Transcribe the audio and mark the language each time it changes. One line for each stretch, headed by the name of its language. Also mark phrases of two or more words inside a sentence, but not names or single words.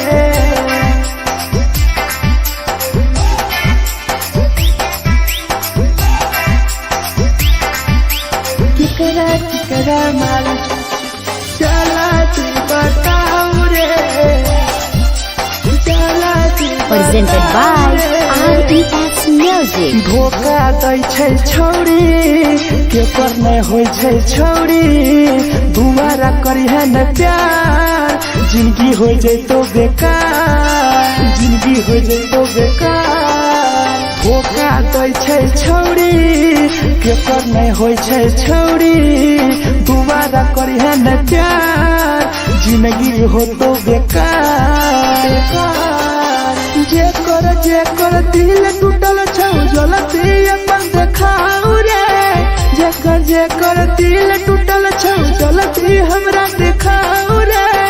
Maithili: केकरा केकरा माल जला दी बताऊ रे, जला दी
English: Presented by RES Music. Music.
Maithili: धोखा दै छै छौरी के पर नहीं होय छै छौरी दुबारा करी है न प्यार जिंदगी हो जैतो बेकार जिंदगी हो जैतो बेकार धोखा दै छै छौरी के पर नहीं होय छै छौरी दुबारा करी है न प्यार जिंदगी हो तो बेकार जे कर दिल टूटल छौ जलती अपन देखाऊ रे जे कर दिल टूटल छौ जलती हमरा देखाऊ रे